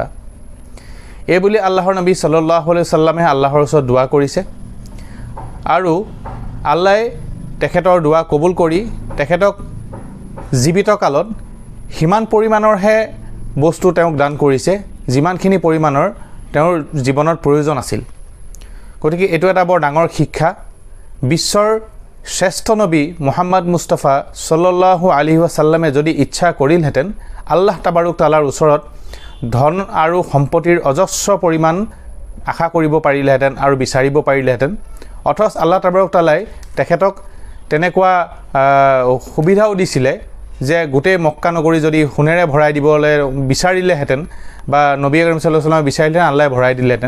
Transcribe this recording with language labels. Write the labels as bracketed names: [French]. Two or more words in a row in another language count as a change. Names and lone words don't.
[Assamese] এই বুলি আল্লাহৰ নবী [Arabic] صلى الله عليه وسلم [Assamese] আল্লাহৰ ওচৰত দোৱা কৰিছে আৰু আল্লাহে তেখেতৰ দোৱা কবুল কৰি তেখেতক জীৱিত কালত সিমান পৰিমাণৰহে বস্তু তেওঁক দান কৰিছে যিমানখিনি পৰিমাণৰ তেওঁৰ জীৱনত প্ৰয়োজন আছিল। গতিকে এইটো এটা বৰ ডাঙৰ শিক্ষা। বিশ্বৰ শ্ৰেষ্ঠ নবী মুহাম্মদ মুস্তাফা [Arabic] صلى الله عليه وسلم [Assamese] যদি ইচ্ছা কৰিলহেঁতেন [Arabic] الله تبارك وتعالى [Assamese] ওচৰত ধন আৰু সম্পত্তিৰ অজস্ৰ পৰিমাণ আশা কৰিব পাৰিলেহেঁতেন আৰু বিচাৰিব পাৰিলেহেঁতেন। অথচ [Arabic] الله تبارك وتعالى [Assamese] তেখেতক তেনেকুৱা সুবিধাও দিছিলে যে গোটেই মক্কা নগৰী যদি সোণেৰে ভৰাই দিবলৈ বিচাৰিলেহেঁতেন বা [Arabic] نبي كريم صلى الله عليه وسلم [Assamese] বিচাৰিলেহেঁতেন আল্লাহে ভৰাই দিলেহেঁতেন।